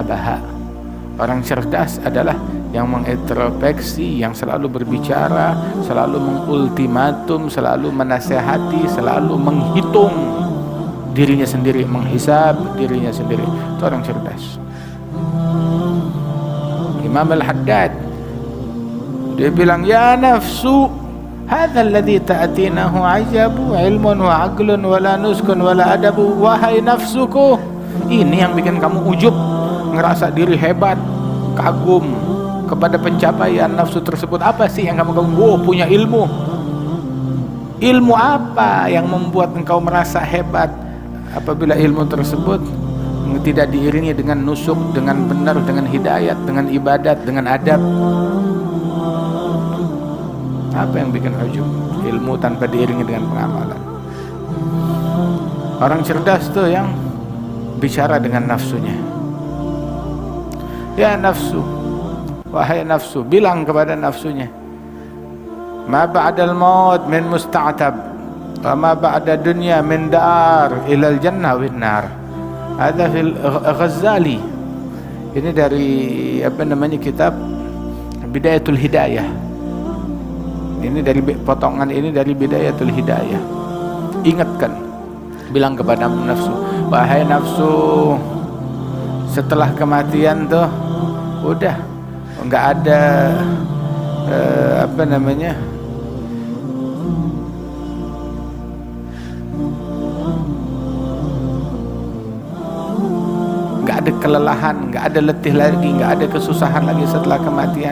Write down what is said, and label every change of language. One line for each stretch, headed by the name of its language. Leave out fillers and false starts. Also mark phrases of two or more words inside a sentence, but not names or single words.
Indonesian: Orang cerdas adalah yang mengintrospeksi, yang selalu berbicara, selalu mengultimatum, selalu menasehati, selalu menghitung dirinya sendiri, menghisab dirinya sendiri. Itu orang cerdas. Imam Al-Haddad dia bilang,
Arabic: يا نفس, هذا الذي تأتينه عجب علم وعقل ولا نسك ولا أدب.
Indonesian: Wahai nafsuku, ini yang bikin kamu ujub, ngerasa diri hebat, kagum kepada pencapaian nafsu tersebut. Apa sih yang kamu kagum? Oh, punya ilmu. Ilmu apa yang membuat engkau merasa hebat apabila ilmu tersebut tidak diiringi dengan nusuk, dengan benar, dengan hidayat, dengan ibadat, dengan adab? Apa yang bikin ujub? Ilmu tanpa diiringi dengan pengamalan. Orang cerdas tuh yang bicara dengan nafsunya.
Arabic: يا نفس,
Indonesian: wahai nafsu, bilang kepada nafsunya,
Arabic: ما بعد الموت من مستعتب وما بعد الدنيا من دار إلا الجنة والنار.
Indonesian: Ada fil Ghazali. Ini dari kitab Bidayatul Hidayah. Ini dari potongan ini dari Bidayatul Hidayah. Ingatkan, bilang kepada nafsu, wahai nafsu, setelah kematian tuh udah nggak ada nggak ada kelelahan, nggak ada letih lagi, nggak ada kesusahan lagi setelah kematian.